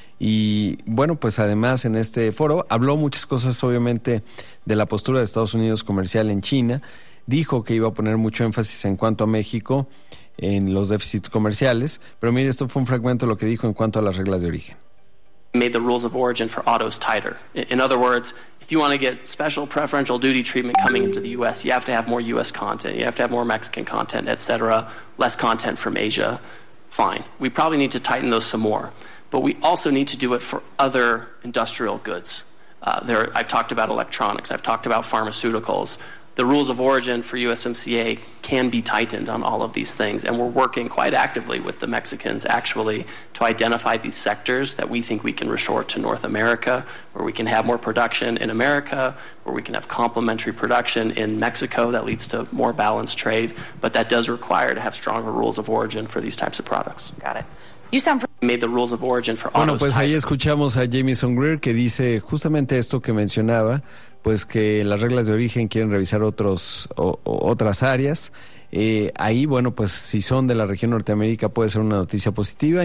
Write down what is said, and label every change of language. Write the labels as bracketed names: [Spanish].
[Spanish] Y bueno, pues además en este foro habló muchas cosas, obviamente, de la postura de Estados Unidos comercial en China. Dijo que iba a poner mucho énfasis en cuanto a México en los déficits comerciales, pero mire, esto fue un fragmento de lo que dijo en cuanto a las reglas de origen. [English] Made the rules of origin for autos tighter. In other words, if you want to get special preferential duty treatment coming into the U.S., you have to have more U.S. content, you have to have more Mexican content, etc., less content from Asia, fine. We probably need to tighten those some more. But we also need to do it for other industrial goods. I've talked about electronics, I've talked about pharmaceuticals. the rules of origin for USMCA can be tightened on all of these things, and we're working quite actively with the Mexicans actually to identify these sectors that we think we can reshore to North America, where we can have more production in America, where we can have complementary production in Mexico that leads to more balanced trade, but that does require to have stronger rules of origin for these types of products. Got it. [Spanish] Bueno, pues ahí escuchamos a Jamison Greer, que dice justamente esto que mencionaba, pues que las reglas de origen quieren revisar otras áreas. Ahí, bueno, pues si son de la región Norteamérica puede ser una noticia positiva.